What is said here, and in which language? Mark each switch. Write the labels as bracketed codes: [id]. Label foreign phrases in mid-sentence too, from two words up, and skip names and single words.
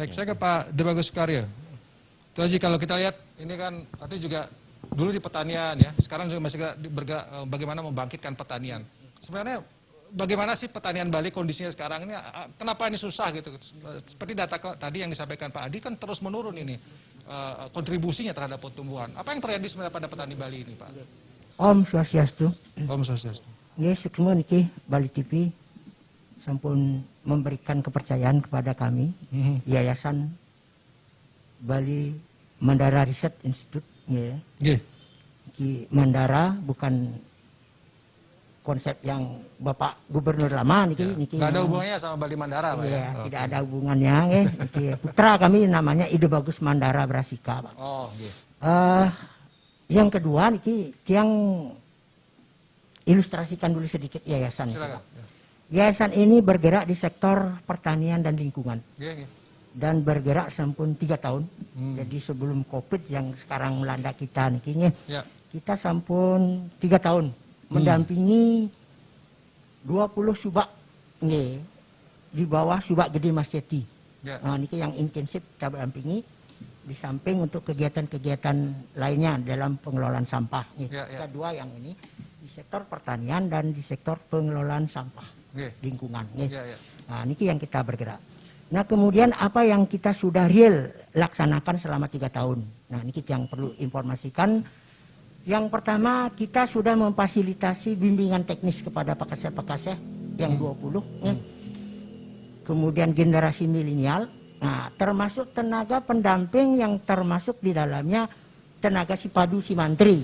[id] Baik, saya ke Pak Debagus Sukaryo. Itu aja kalau kita lihat ini kan artinya juga dulu di pertanian ya, sekarang juga masih bergerak bagaimana membangkitkan pertanian. Sebenarnya bagaimana sih pertanian Bali kondisinya sekarang ini? Kenapa ini susah gitu? Seperti data tadi yang disampaikan Pak Adi kan terus menurun ini kontribusinya terhadap pertumbuhan. Apa yang terjadi sebenarnya pada petani Bali ini, Pak? [ban] Om Swastiastu. Om Swastiastu. Nggih suksma niki [id] Bali TV sampun memberikan kepercayaan kepada kami Yayasan Bali Mandara Research Institute nggih. Nggih. Ki Mandara bukan konsep yang Bapak Gubernur lama niki niki. Nggak ada yang- hubungannya sama Bali Mandara, Pak Iya, ya? tidak ada hubungannya nggih. Niki putra kami namanya Ide Bagus Mandara Brasika, Pak. Oh, nggih. Yang kedua niki yang ilustrasikan dulu sedikit yayasan. niki, Silakan. Pak. Yayasan ini bergerak di sektor pertanian dan lingkungan Nggih, nggih. dan bergerak sampun 3 tahun. Jadi sebelum COVID yang sekarang melanda kita niki Ya. kita sampun 3 tahun mendampingi 20 subak nggih di bawah Subak Gede Mas Yeti. Ya. Nah, niki yang intensif kita dampingi di samping untuk kegiatan-kegiatan lainnya dalam pengelolaan sampah. Nggih. Ya, ya. Kita dua yang ini di sektor pertanian dan di sektor pengelolaan sampah Nggih. lingkungan. Nggih. Ya, ya. Nah, niki yang kita bergerak. Nah, kemudian apa yang kita sudah real laksanakan selama 3 tahun. Nah, niki yang perlu informasikan. Yang pertama, kita sudah memfasilitasi bimbingan teknis kepada pakaseh-pakaseh yang 20. Kemudian generasi milenial. Nah, termasuk tenaga pendamping yang termasuk di dalamnya tenaga Sipadu Simantri.